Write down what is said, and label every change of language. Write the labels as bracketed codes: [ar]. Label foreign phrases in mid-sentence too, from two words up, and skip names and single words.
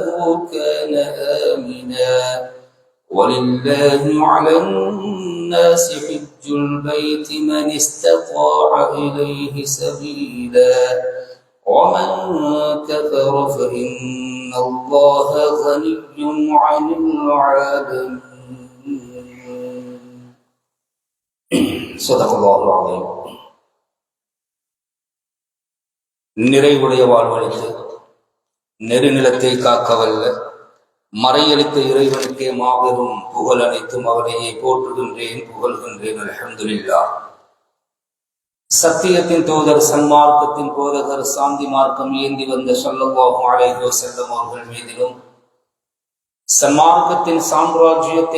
[ar] كان آمنا، ولله على الناس حج البيت من استطاع إليه سبيلا، ومن كفر فإن الله غني عن العالمين. صدق الله العظيم. [ta] நிறைவுடைய வாழ்வழித்து நெருநிலத்தை காக்கவல்ல மறையளித்த இறைவனுக்கே மாபெரும் புகழ் அனைத்தும் அவனையே போற்றுகின்றேன், புகழ்கின்றேன். அல்ஹம்துலில்லாஹ். சத்தியத்தின் தூதர், சன்மார்க்கத்தின் போதகர், சாந்தி மார்க்கம் ஏந்தி வந்த [ar] صلى الله عليه وسلم [ta] அவர்கள் மீதிலும், சன்மார்க்கத்தின் சாம்ராஜ்யத்தை